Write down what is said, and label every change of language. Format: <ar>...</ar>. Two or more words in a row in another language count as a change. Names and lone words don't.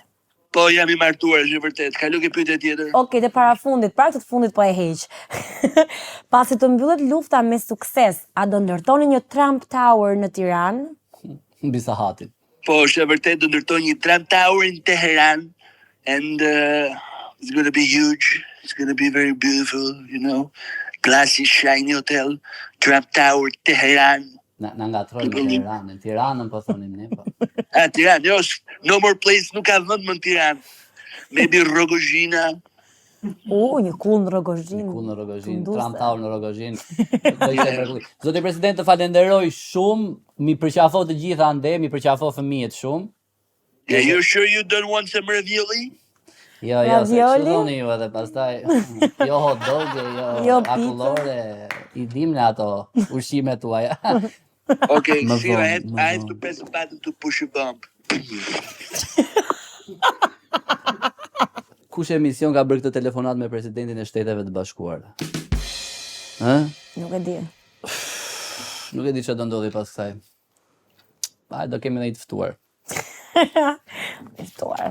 <sq>Po jam i martuar, është vërtet. Kalo ke pyetje tjetër. Okej, te para fundit, para këtë fundit po e heq. Pasi të mbyllet lufta me sukses, a do ndërtoni një Trump Tower në Tiranë? Mbi Sahatin. Po, është e vërtet do ndërtoj një Trump Tower në Teheran.</sq> <en>And it's going to be huge. It's going to be very beautiful, you know. Glassy, shiny hotel. Trump Tower, Teheran.</en> <sq>Na ngatrojmë në Tiranën. Tiranën po thonim ne po. Tiranë, jo,</sq> <en>no more place,</en> <sq>nuk ka vend më në Tiranë.</sq> <en>Maybe Rogozhina.</en> <sq>Një kull në Rogozhin. Kull në Rogozhin, Trump Tower në Rogozhin. Do ishte mrekulli. Zoti president, të falenderoj shumë. Mi përqafo të gjitha ande, mi përqafo fëmijët shumë.</sq> <en>Yeah, you're sure you don't want some ravioli?</en> <sq>Jo, se kështu dhoni ju edhe pastaj, jo hot dog, jo akullore, I dim në ato ushqimet tuaja.</sq> <en>Okay, see, I have to press a button to push a bump.</en> <sq>Kush emision ka bërë këtë telefonat me presidentin e Shteteve të Bashkuara? Nuk e di. Nuk e di çfarë do ndodhi pas kësaj. Do kemi ndonjë të ftuar. Ftuar.</sq>